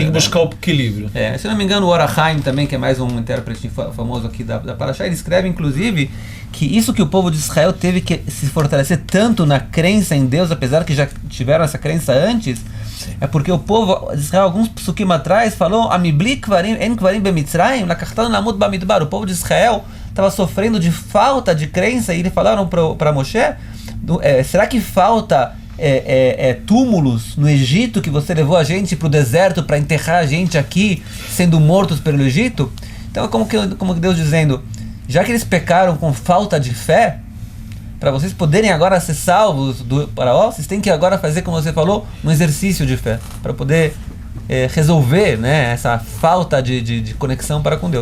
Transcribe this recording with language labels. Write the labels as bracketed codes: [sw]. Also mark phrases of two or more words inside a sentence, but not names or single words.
[pt] Tem que buscar o equilíbrio. Se eu não me engano, o Orachaim também, que é mais um intérprete famoso aqui da Parashá, ele escreve inclusive que isso que o povo de Israel teve que se fortalecer tanto na crença em Deus, apesar que já tiveram essa crença antes, é porque o povo de Israel, alguns psukim atrás, falou [he] המבלי אין קברים במצרים לקחתנו למות במדבר. [pt] O povo de Israel estava sofrendo de falta de crença, e eles falaram para Moshe, será que falta túmulos no Egito, que você levou a gente para o deserto para enterrar a gente aqui, sendo mortos pelo Egito? Então é como que Deus dizendo já que eles pecaram com falta de fé, para vocês poderem agora ser salvos do faraó, vocês têm que agora fazer, como você falou, um exercício de fé, para poder resolver, né, essa falta de conexão para com Deus.